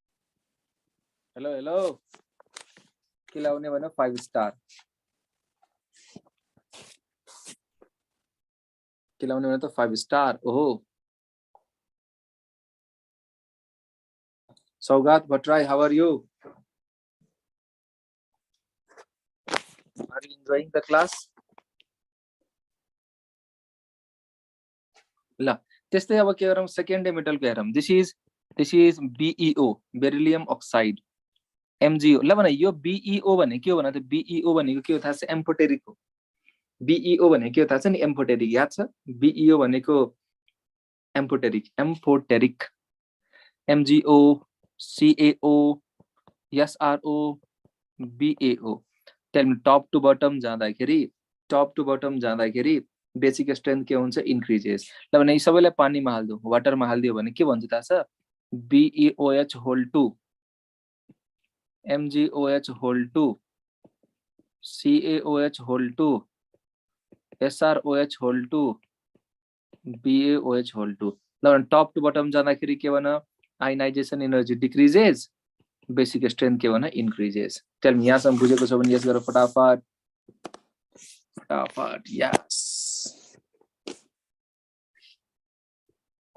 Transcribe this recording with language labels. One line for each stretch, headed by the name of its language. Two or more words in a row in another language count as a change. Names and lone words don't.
Nepali: हेलो के लाउने भने 5 स्टार। के लाउने भने त 5 स्टार। ओहो, सौगात भट्टराई,
English: how are you? Are you enjoying the class?
Nepali: ल त्यस्तै अब के गरौँ?
English: second day
Nepali: मेटलको हेरौँ।
English: this is BeO, beryllium oxide.
Nepali: MgO। ल भने यो BeO भने के हो भने त? BeO भनेको के हो थाहा छ? एम्फोटेरिक हो। BeO भनेको के हो थाहा छ नि? एम्फोटेरिक। याद छ? BeO भनेको एम्फोटेरिक। MgO, CaO, SRO, BaO।
English: tell me, top to bottom
Nepali: जाँदाखेरि बेसिक स्ट्रेंथ के हुन्छ? इन्क्रिजेस। ल भने यी सबैलाई पानीमा हाल्दियो, वाटरमा हाल्दियो भने के भन्छ थाहा छ? BeOH होल 2, MgOH होल 2, CaOH होल 2, SROH होल 2, BaOH होल 2। ल भने
English: top to bottom
Nepali: जाँदाखेरि के भन?
English: ionization energy decreases,
Nepali: बेसिक स्ट्रेंथ के भन? इन्क्रिजेस।
English: tell me,
Nepali: यहाँसम्म बुझेको छ भने यस गर फटाफट। यस, थाहा छ?